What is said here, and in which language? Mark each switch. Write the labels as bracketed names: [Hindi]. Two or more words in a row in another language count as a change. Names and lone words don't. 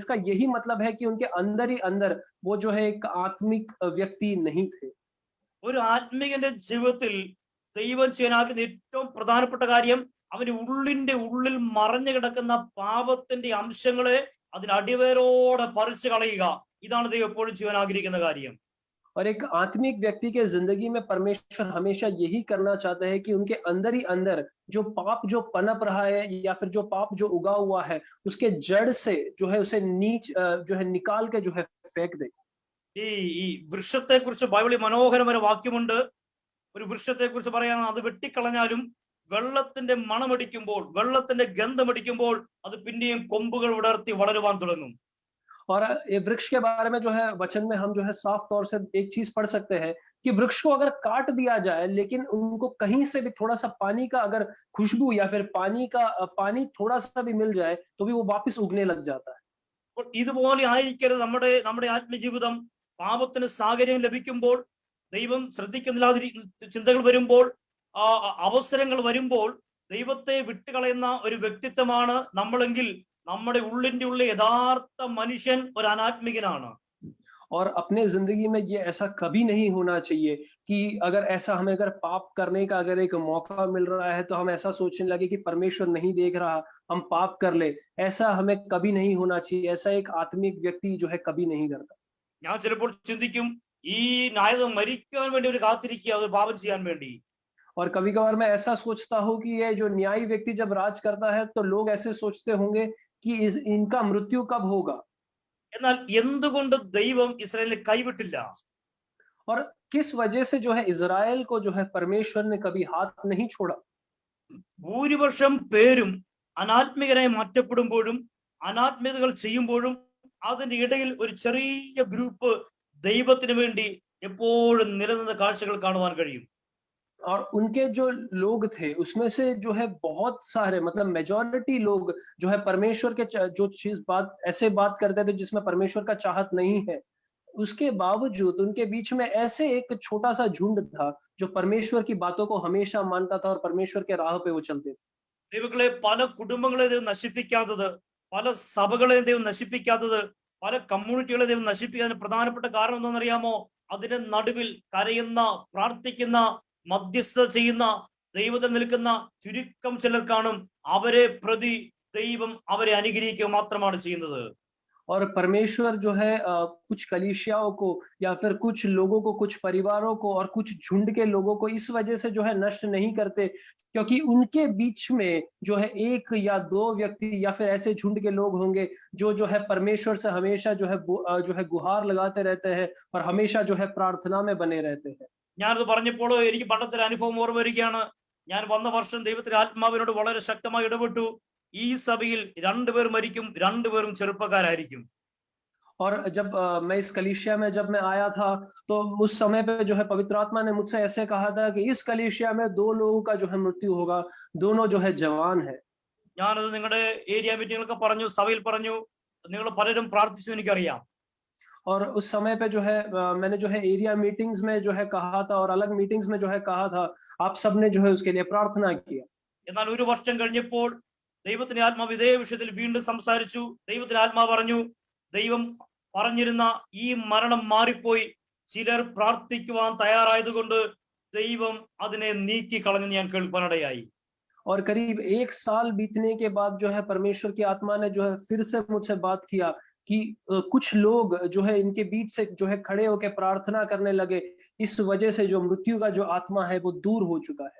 [Hindi] इसका यही मतलब है कि उनके अंदर ही अंदर वो जो है एक आत्मिक व्यक्ति नहीं थे। [Malayalam] ഒരു ആത്മീയന്റെ ജീവിതത്തിൽ ദൈവം ചെയ്യാൻ ആഗ്രഹിക്കുന്ന ഏറ്റവും പ്രധാനപ്പെട്ട കാര്യം അവന്റെ ഉള്ളിന്റെ ഉള്ളിൽ മറഞ്ഞു കിടക്കുന്ന പാപത്തിന്റെ അംശങ്ങളെ അതിന് അടിവേരോടെ പറിച്ചു കളയുക. ഇതാണ് ദൈവം എപ്പോഴും ചെയ്യാൻ ആഗ്രഹിക്കുന്ന കാര്യം. [Hindi] और एक आत्मिक व्यक्ति के जिंदगी में परमेश्वर हमेशा यही करना चाहता है कि उनके अंदर ही अंदर जो पाप जो पनप रहा है या फिर जो पाप जो उगा हुआ है उसके जड़ से जो है उसे जो है निकाल के जो है फेंक दे। [Malayalam] ഈ ഈ വൃക്ഷത്തെ കുറിച്ച് ബൈബിളിൽ മനോഹരമായ വാക്യമുണ്ട്. ഒരു വൃക്ഷത്തെ കുറിച്ച് പറയാൻ അത് വെട്ടിക്കളഞ്ഞാലും വെള്ളത്തിന്റെ മണമടിക്കുമ്പോൾ, വെള്ളത്തിന്റെ ഗന്ധമടിക്കുമ്പോൾ അത് പിന്നെയും കൊമ്പുകൾ വിടർത്തി വളരുവാൻ തുടങ്ങും. [Hindi] और ये वृक्ष के बारे में जो है वचन में हम जो है साफ तौर से एक चीज पढ़ सकते हैं कि वृक्ष को अगर काट दिया जाए लेकिन उनको कहीं से भी थोड़ा सा पानी का अगर खुशबू या फिर पानी थोड़ा सा भी मिल जाए तो भी वो वापस उगने लग जाता है। [Malayalam] അപ്പോൾ ഇതുപോലെ ആയിരിക്കരുത് നമ്മുടെ നമ്മുടെ ആത്മജീവിതം. പാപത്തിന് സാഹചര്യം ലഭിക്കുമ്പോൾ, ദൈവം ശ്രദ്ധിക്കുന്നില്ലാതിരി ചിന്തകൾ വരുമ്പോൾ, അവസരങ്ങൾ വരുമ്പോൾ ദൈവത്തെ വിട്ടുകളയുന്ന ഒരു വ്യക്തിത്വമാണ് നമ്മളെങ്കിൽ നമ്മുടെ ഉള്ളിന്റെ ഉള്ളിൽ യഥാർത്ഥ മനുഷ്യൻ ഒരു അനാത്മികനാണ്. [Hindi] और अपने जिंदगी में ये ऐसा कभी नहीं होना चाहिए कि ऐसा हमें अगर पाप करने का अगर एक मौका मिल रहा है तो हम ऐसा सोचने लगे कि परमेश्वर नहीं देख रहा, हम पाप कर ले। ऐसा हमें कभी नहीं होना चाहिए। ऐसा एक आत्मिक व्यक्ति जो है कभी नहीं करता। [Malayalam] ഞാൻ ചിലപ്പോൾ ചിന്തിക്കും, ഈ നായകൻ മരിക്കാൻ വേണ്ടി ഒരു കാത്തിരിക്കുക, അത് പാപം ചെയ്യാൻ വേണ്ടി. [Hindi] और कभी कभार मैं ऐसा सोचता हूँ कि ये जो न्यायी व्यक्ति जब राज करता है तो लोग ऐसे सोचते होंगे कि इनका मृत्यु कब होगा। [Malayalam] എന്നാൽ എന്തുകൊണ്ട് ദൈവം ഇസ്രായേലിനെ കൈവിട്ടില്ല? [Hindi] और किस वजह से जो है इजराइल को जो है परमेश्वर ने कभी हाथ नहीं छोड़ा। [Malayalam] ഭൂരിപക്ഷം പേരും അനാത്മികരായി മാറ്റപ്പെടുമ്പോഴും അനാത്മികതകൾ ചെയ്യുമ്പോഴും അതിന്റെ ഇടയിൽ ഒരു ചെറിയ ഗ്രൂപ്പ് ദൈവത്തിന് വേണ്ടി എപ്പോഴും നിലനിന്ന കാഴ്ചകൾ കാണുവാൻ കഴിയും. [Hindi] और उनके जो लोग थे उसमें से जो है बहुत सारे मतलब मेजॉरिटी लोग जो है परमेश्वर के जो चीज बात करते थे जिसमें परमेश्वर का चाहत नहीं है, उसके बावजूद उनके बीच में ऐसे एक छोटा सा झुंड था जो परमेश्वर की बातों को हमेशा मानता था और परमेश्वर के राह पे वो चलते थे। [Malayalam] ദൈവങ്ങളെ, പല കുടുംബങ്ങളെ ദൈവം നശിപ്പിക്കാത്തത്, പല സഭകളെ ദൈവം നശിപ്പിക്കാത്തത്, പല കമ്മ്യൂണിറ്റികളെ ദൈവം നശിപ്പിക്കാത്തതിന് പ്രധാനപ്പെട്ട കാരണം എന്താണെന്നറിയാമോ? അതിന്റെ നടുവിൽ കരയുന്ന, പ്രാർത്ഥിക്കുന്ന, മധ്യസ്ഥത ചെയ്യുന്ന, ദൈവത്തിൽ നിൽക്കുന്ന ചുരുക്കം ചിലർ കാണും. അവരെ പ്രതി ദൈവം അവരെ അനുഗ്രഹിക്കുക മാത്രമാണ് ചെയ്യുന്നത്. [Hindi] और परमेश्वर जो है कुछ कलीसियाओं को या फिर कुछ लोगों को, कुछ परिवारों को और कुछ झुंड के लोगों को इस वजह से जो है नष्ट नहीं करते क्योंकि उनके बीच में जो है एक या दो व्यक्ति या फिर ऐसे झुंड के लोग होंगे जो है परमेश्वर से हमेशा जो है गुहार लगाते रहते हैं और हमेशा जो है प्रार्थना में बने रहते हैं। [Malayalam] ഞാനത് പറഞ്ഞപ്പോൾ എനിക്ക് പണ്ടത്തെ ഒരു അനുഭവം ഓർമ്മ വരികയാണ്. ഞാൻ വന്ന വർഷം ദൈവത്തിന്റെ ആത്മാവിനോട് വളരെ ശക്തമായി ഇടപെട്ടു. ഈ സഭയിൽ 2 പേർ മരിക്കും, 2 പേരും ചെറുപ്പക്കാരായിരിക്കും. [Hindi] और जब मैं इस कलीसिया में जब मैं आया था तो उस समय पे जो है पवित्र आत्मा ने मुझसे ऐसे कहा था कि इस कलीसिया में 2 लोगों का जो है मृत्यु होगा, दोनों जो है जवान है। [Malayalam] ഞാനത് നിങ്ങളുടെ [English] area meeting [Malayalam] പറഞ്ഞു, സഭയിൽ പറഞ്ഞു. നിങ്ങൾ പലരും പ്രാർത്ഥിച്ചു എനിക്കറിയാം. [Hindi] और उस समय पे जो है मैंने जो है [English] area meetings [Hindi] में जो है कहा था और अलग मीटिंग्स में जो है कहा था, आप सबने जो है उसके लिए प्रार्थना किया। [Malayalam] എന്നാൽ ഒരു വർഷം കഴിഞ്ഞപ്പോൾ ദൈവത്തിന്റെ ആത്മാവ് ഇതേ വിഷയത്തിൽ വീണ്ടും സംസാരിച്ചു. ദൈവത്തിന്റെ ആത്മാവ് പറഞ്ഞു, ദൈവം പറഞ്ഞിരുന്ന ഈ മരണം മാറിപ്പോയി, ചിലർ പ്രാർത്ഥിക്കുവാൻ തയ്യാറായതുകൊണ്ട് ദൈവം അതിനെ നീക്കി കളഞ്ഞെന്ന് ഞാൻ കേൾക്കാനിടയായി. [Hindi] और करीब 1 साल बीतने के बाद जो है परमेश्वर की आत्मा ने जो है फिर से मुझसे बात किया कि कुछ लोग जो है इनके बीच से जो है खड़े होकर प्रार्थना करने लगे, इस वजह से जो मृत्यु का जो आत्मा है वो दूर हो चुका है।